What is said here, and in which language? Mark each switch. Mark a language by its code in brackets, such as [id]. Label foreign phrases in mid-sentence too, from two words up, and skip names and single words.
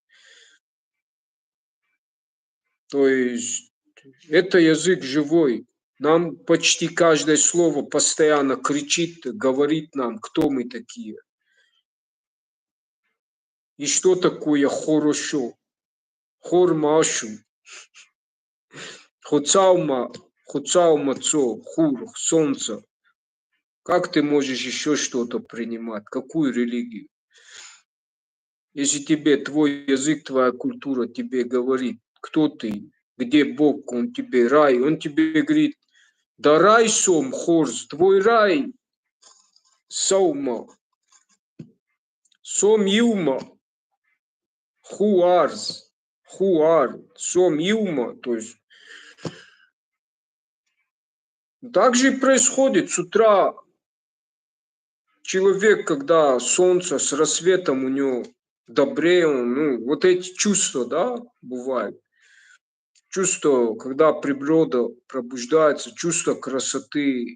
[ru] То есть это язык живой. Нам почти каждое слово постоянно кричит, говорит нам, кто мы такие. И что такое хорошо. [os] Хормашу. Хуцаума, хуцаумацо, хур, [ru] солнце. Как ты можешь еще что-то принимать? Какую религию? Если тебе твой язык, твоя культура тебе говорит, кто ты, где Бог, он тебе рай, он тебе говорит, [os] да рай сом, [ru] хорс, твой рай, [os] саума, сом юма, хуарс, хуар, сом юма, [ru] то есть так же и происходит с утра. Человек, когда солнце с рассветом у него добрее, ну, вот эти чувства, да, бывают. Чувство, когда природа пробуждается, чувство красоты.